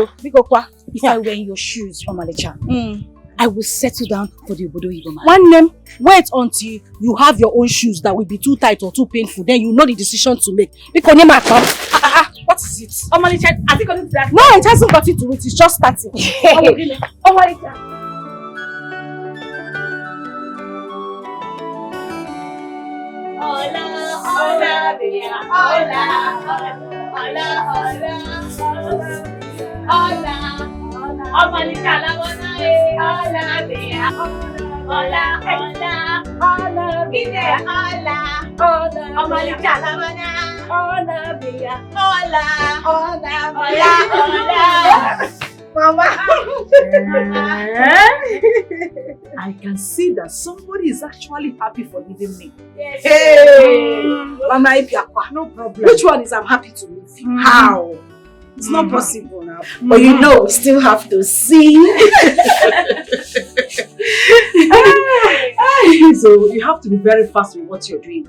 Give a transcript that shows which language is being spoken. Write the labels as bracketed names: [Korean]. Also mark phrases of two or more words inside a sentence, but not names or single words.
[English] If I wear your shoes, Omalicha, I will settle down for the [Igbo] Obodo Igbo [English] man. One name, wait until you have your own shoes that will be too tight or too painful. Then you know the decision to make. Because what is it? Omalicha, has it got into that? No, it hasn't got into it. It's just starting. Omalicha. Hola, hola, dear. Hola, hola, hola, hola. Omalicha la bona hola, dear. Hola, hola, hola, dear. Hola, hola. Omalicha la bona hola, dear. Hola, hola, hola. Mama. I can see that somebody is actually happy for leaving me. Yes. Hey! Mama, no problem. Which one is I'm happy to leave you? How? It's not possible now. But you know, we still have to see. So you have to be very fast with what you're doing.